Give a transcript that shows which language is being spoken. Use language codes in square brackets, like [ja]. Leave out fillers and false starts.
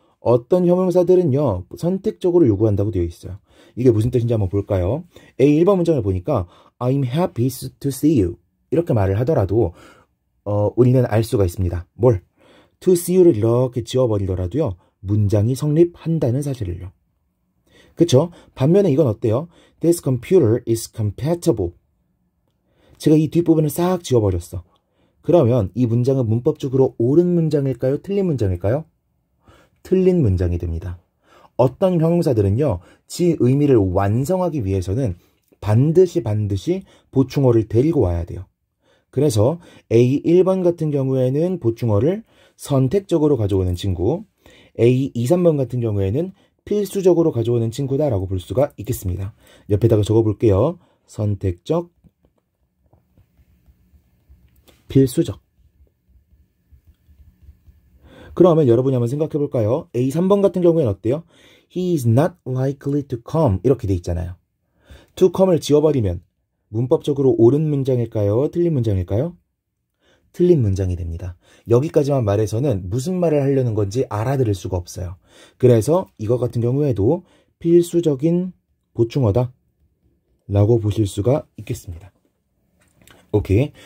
[ko] 어떤 형용사들은요, 선택적으로 요구한다고 되어 있어요. 이게 무슨 뜻인지 한번 볼까요? A1번 문장을 보니까 [en] I'm happy to see you [ko] 이렇게 말을 하더라도 우리는 알 수가 있습니다. 뭘? [en] to see you [ko] 를 이렇게 지워버리더라도요, 문장이 성립한다는 사실을요. 그쵸? 반면에 이건 어때요? [en] This computer is compatible. [ko] 제가 이 뒷부분을 싹 지워버렸어. 그러면 이 문장은 문법적으로 옳은 문장일까요? 틀린 문장일까요? 틀린 문장이 됩니다. 어떤 형용사들은요, 지 의미를 완성하기 위해서는 반드시 보충어를 데리고 와야 돼요. 그래서 A1번 같은 경우에는 보충어를 선택적으로 가져오는 친구, A2, 3번 같은 경우에는 필수적으로 가져오는 친구다라고 볼 수가 있겠습니다. 옆에다가 적어볼게요. 선택적, 필수적. 그러면 여러분이 한번 생각해 볼까요? A3번 같은 경우에는 어때요? [en] He is not likely to come [ko] 이렇게 돼 있잖아요. [en] to come [ko] 을 지워버리면 문법적으로 옳은 문장일까요? 틀린 문장일까요? 틀린 문장이 됩니다. 여기까지만 말해서는 무슨 말을 하려는 건지 알아들을 수가 없어요. 그래서 이것 같은 경우에도 필수적인 보충어다 라고 보실 수가 있겠습니다. 오케이.